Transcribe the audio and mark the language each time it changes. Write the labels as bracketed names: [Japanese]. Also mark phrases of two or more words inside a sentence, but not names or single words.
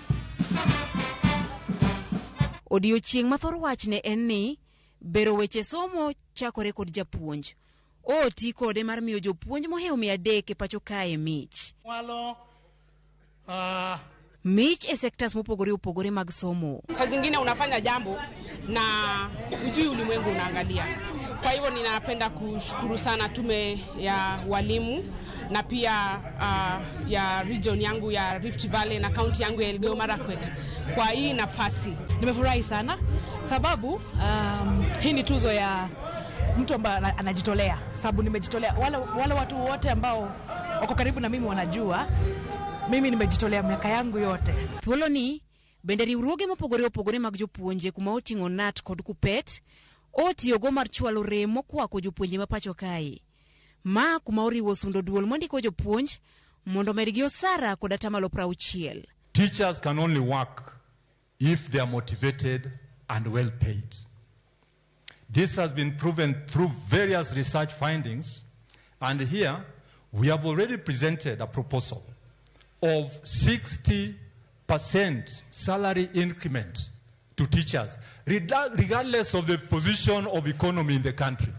[Luo (Kenya and Tanzania)] Odiochieng' ma thor wachne en ni bero weche somo chakore kod japuonj. Oti kode mar miyo jopuonj mohew 300 e pacho kae mich. Mich e sectors mopogore mag somo. [Swahili] Saa zingine unafanya jambo na ujui ulimwengu unaangalia. Kwa hivyo ninapenda kushukuru sana tume ya walimu na pia ya region yangu ya Rift Valley na county yangu ya Elgeyo Marakwet kwa hii nafasi. Nimefurahi sana sababu hii ni tuzo ya mtu ambaye anajitolea. Sababu nimejitolea, wale watu wote ambao wako karibu na mimi wanajua mimi nimejitolea miaka yangu yote. [Luo (Kenya and Tanzania)] Thuoloni bende riwruoge mopogore mag jopuonje kuma oting'o NAT kod Kupet otiyogo mar chwalo rem mokwako jopuonje ma pacho kae. Ma kuma oriwo sundo duol mondiko jopuonj mondo medgi osara kod 60%. [English] Teachers can only work if they are motivated and well paid. This has been proven through various research findings, and here we have already presented a proposal of 60% salary increment to teachers, regardless of the position of economy in the country.